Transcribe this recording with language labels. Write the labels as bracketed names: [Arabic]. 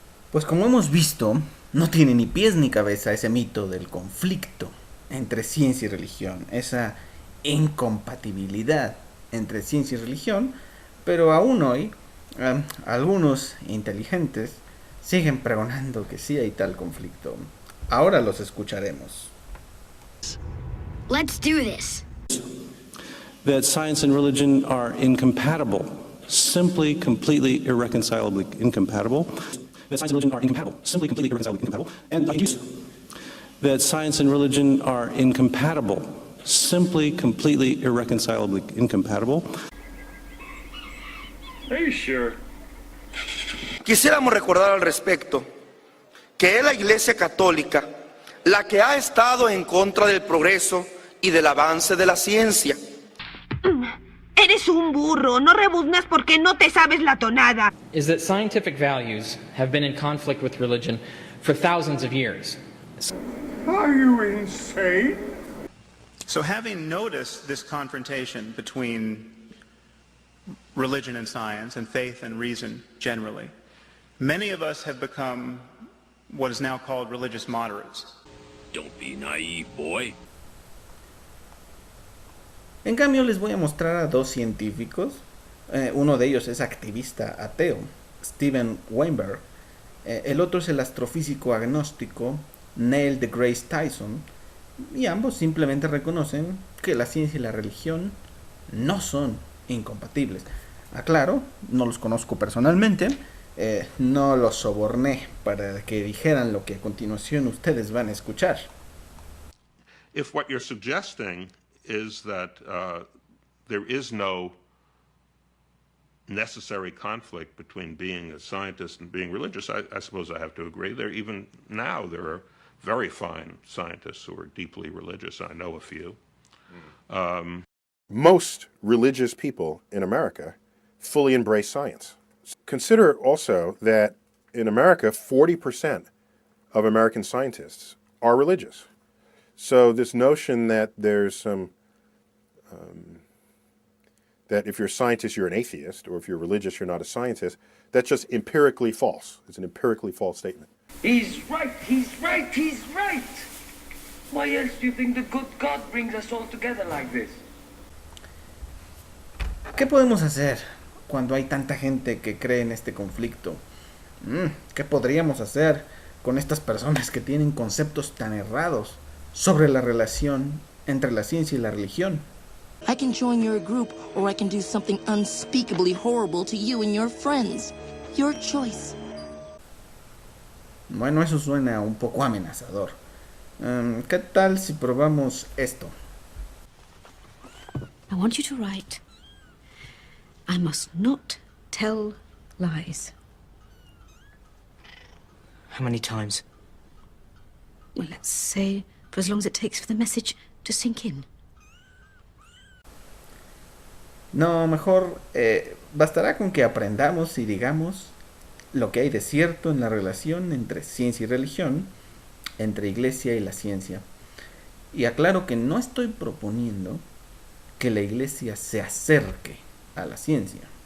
[Spanish] Pues como hemos visto, no tiene ni pies ni cabeza ese mito del conflicto entre ciencia y religión, esa incompatibilidad entre ciencia y religión, pero aún hoy algunos inteligentes siguen pregonando que sí hay tal conflicto. Ahora los escucharemos. [English] Let's do this. That science and religion are incompatible, simply, completely, irreconcilably incompatible. That science and religion are incompatible, simply, completely, irreconcilably incompatible. And I use that science and religion are incompatible, simply, completely, irreconcilably incompatible. Are you sure? [Spanish] Quisiéramos recordar al respecto que es la Iglesia Católica la que ha estado en contra del progreso y del avance de la ciencia. Eres un burro, no rebuznas porque no te sabes la tonada. [English] Is that scientific values have been in conflict with religion for thousands of years. Are you insane? So having noticed this confrontation between religion and science, and faith and reason generally, many of us have become what is now called religious moderates. Don't be naive, boy. [Spanish] En cambio les voy a mostrar a dos científicos. Uno de ellos es activista ateo, Steven Weinberg. El otro es el astrofísico agnóstico Neil deGrasse Tyson. Y ambos simplemente reconocen que la ciencia y la religión no son incompatibles. Aclaro, no los conozco personalmente, no los soborné para que dijeran lo que a continuación ustedes van a escuchar. [English] If what you're suggesting is that there is no necessary conflict between being a scientist and being religious, I suppose I have to agree. Even now there are very fine scientists who are deeply religious. I know a few. Most religious people in America fully embrace science. Consider also that in America, 40% of American scientists are religious. So this notion that there's some, that if you're a scientist, you're an atheist, or if you're religious, you're not a scientist, that's just empirically false. It's an empirically false statement. He's right, he's right, he's right. Why else do you think the good God brings us all together like this? [Spanish] ¿Qué podemos hacer cuando hay tanta gente que cree en este conflicto? ¿Qué podríamos hacer con estas personas que tienen conceptos tan errados sobre la relación entre la ciencia y la religión? [English] I can join your group, or I can do something unspeakably horrible to you and your friends. Your choice. [Spanish] Bueno, eso suena un poco amenazador. ¿Qué tal si probamos esto? [English] I want you to write, I must not tell lies. How many times? Well, let's say for as long as it takes for the message to sink in. [Spanish] No, mejor bastará con que aprendamos y digamos lo que hay de cierto en la relación entre ciencia y religión, entre iglesia y la ciencia. Y aclaro que no estoy proponiendo que la iglesia se acerque a la ciencia.